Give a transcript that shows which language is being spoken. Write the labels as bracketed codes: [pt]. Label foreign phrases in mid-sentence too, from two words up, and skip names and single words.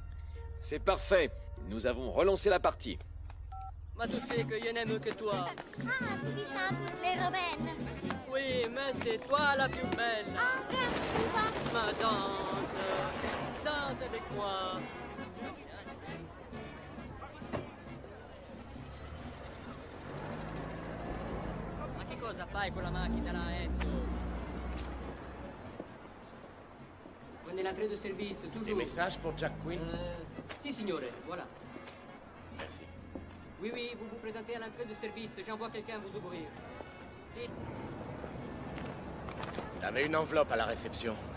[fr] C'est parfait. Nous avons relancé la partie. Ma tu sais que je n'aime que toi. Ah, tu dis ça à toutes les romaines. Oui, mais c'est toi la plus belle. Ma danse. Danse avec moi. [it] Ma che cosa fai con la macchina là, Enzo? [fr] Prenez l'entrée de service, toujours. Des messages pour Jack Quinn? [it] Si, signore, voilà. [fr] Merci. Oui, oui, vous vous présentez à l'entrée de service. J'envoie quelqu'un vous ouvrir. Si. T'avais une enveloppe à la réception.